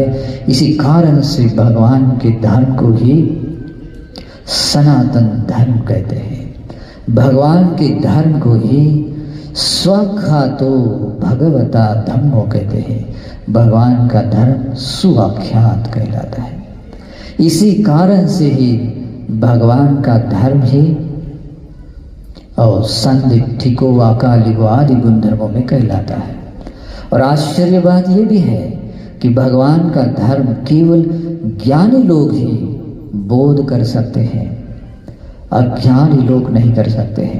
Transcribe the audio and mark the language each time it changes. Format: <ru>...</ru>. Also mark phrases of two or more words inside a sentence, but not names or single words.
<hi>इसी कारण से भगवान के धर्म को ही सनातन धर्म कहते हैं। भगवान के धर्म को ही</hi> <pi>स्वाख्यातो भगवता धम्मो</pi> <hi>कहते हैं। भगवान का धर्म सुआख्यात कहलाता है। इसी कारण से ही भगवान का धर्म ही और</hi> <pi>संदिग्धिको अकालिको</pi> <hi>आदि गुण धर्मों में कहलाता है। और आश्चर्य बात यह भी है कि भगवान का धर्म केवल ज्ञानी लोग ही बोध कर सकते हैं, अज्ञानी लोग नहीं कर सकते हैं।</hi>